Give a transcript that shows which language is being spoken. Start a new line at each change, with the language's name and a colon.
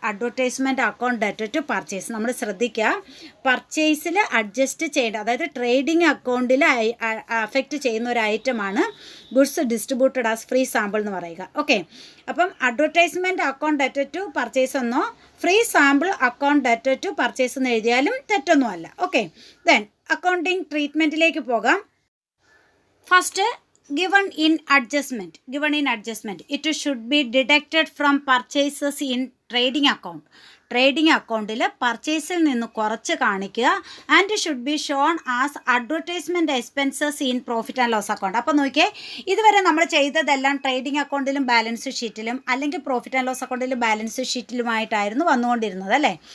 Malayalam: Advertisement account data to purchase നമ്മൾ ശ്രദ്ധിക്കുക, പർച്ചേസിൽ adjust ചെയ്യേണ്ട, അതായത് ട്രേഡിംഗ് അക്കൗണ്ടിൽ അഫക്റ്റ് ചെയ്യുന്ന ഒരു ഐറ്റമാണ്
English: goods distributed as free sample
Malayalam: എന്ന് പറയുക. ഓക്കെ, അപ്പം advertisement account data to purchase എന്നോ free sample account data to purchase എന്ന് എഴുതിയാലും തെറ്റൊന്നുമല്ല. ഓക്കെ, ദെൻ അക്കൗണ്ടിങ് ട്രീറ്റ്മെൻറ്റിലേക്ക് പോകാം.
English: First, given in adjustment it should be deducted from purchases in trading account.
Malayalam: Trading അക്കൗണ്ടിൽ പർച്ചേസിൽ നിന്ന് കുറച്ച് കാണിക്കുക.
English: And should be shown as advertisement expenses in profit and loss account.
Malayalam: അപ്പോൾ നോക്കിയേ, ഇതുവരെ നമ്മൾ ചെയ്തതെല്ലാം ട്രേഡിംഗ് അക്കൗണ്ടിലും ബാലൻസ് ഷീറ്റിലും അല്ലെങ്കിൽ പ്രോഫിറ്റ് ആൻഡ് ലോസ് അക്കൗണ്ടിലും ബാലൻസ് ഷീറ്റിലുമായിട്ടായിരുന്നു വന്നുകൊണ്ടിരുന്നത്, അല്ലേ.